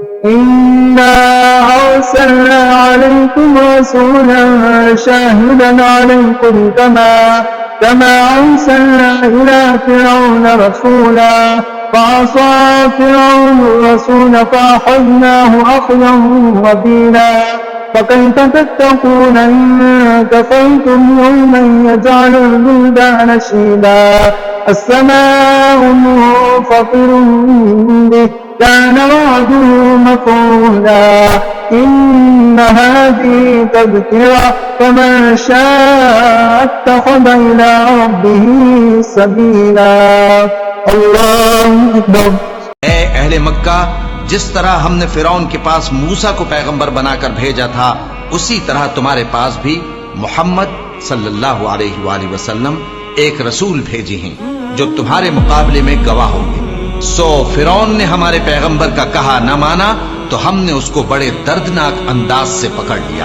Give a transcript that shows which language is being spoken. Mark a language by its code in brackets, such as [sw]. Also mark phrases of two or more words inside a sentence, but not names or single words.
[ar] إنا أرسلنا إليكم رسولا شاهدا عليكم كما أرسلنا إلى فرعون رسولا فعصى فرعون الرسول فأخذناه أخذا وبيلا فكيف تتقون إن كفرتم يوما يجعل الولدان شيبا السماء منفطر به كان وعده مفعولا إن هذه تذكرة فمن شاء اتخذ إلى ربه سبيلا. الله أكبر. [hi] ऐ अहले मक्का, जिस तरह हमने फिरौन के पास मूसा को पैगंबर बनाकर भेजा था, उसी तरह तुम्हारे पास भी मोहम्मद [ar] صلى الله عليه وسلم [hi] एक रसूल भेजे हैं जो तुम्हारे मुकाबले में गवाह होंगे। सो फिरौन ने हमारे पैगंबर का कहा न माना तो हमने उसको बड़े दर्दनाक अंदाज से पकड़ लिया।